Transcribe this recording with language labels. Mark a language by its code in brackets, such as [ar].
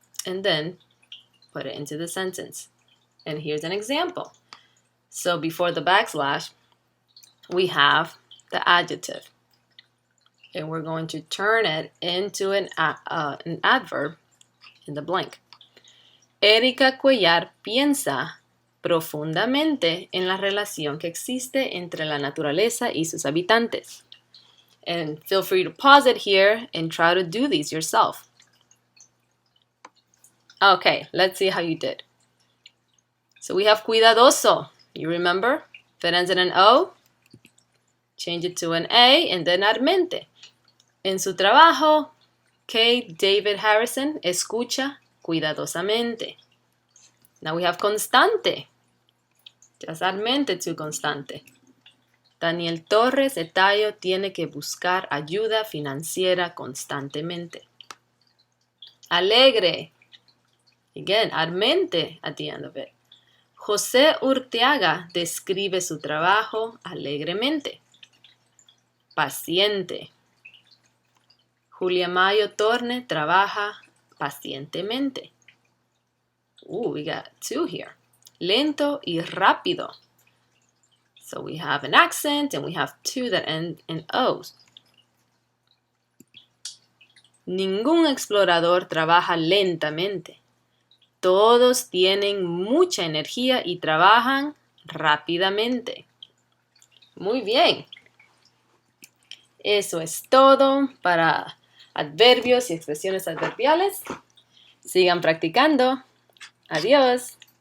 [en] And then put it into the sentence. And here's an example. So before the backslash, we have the adjective. And we're going to turn it into an adverb in the blank. [es] Erika Cuellar piensa profundamente en la relación que existe entre la naturaleza y sus habitantes. [en] And feel free to pause it here and try to do these yourself. Okay, let's see how you did. So we have cuidadoso. You remember? If it ends in an O, change it to an A and then add mente. [es] En su trabajo, K. David Harrison escucha cuidadosamente. [en] Now we have constante. Just add mente to constante. [es] Daniel Torres Etayo tiene que buscar ayuda financiera constantemente. Alegre. [en] Again, add mente at the end of it. [es] José Urteaga describe su trabajo alegremente. Paciente. Julia Mayo Torne trabaja pacientemente. [en] Ooh, we got 2 here. [es] Lento y rápido. [en] So we have an accent and we have 2 that end in O's. [es] Ningún explorador trabaja lentamente. Todos tienen mucha energía y trabajan rápidamente. Muy bien. Eso es todo para adverbios y expresiones adverbiales. Sigan practicando. Adiós.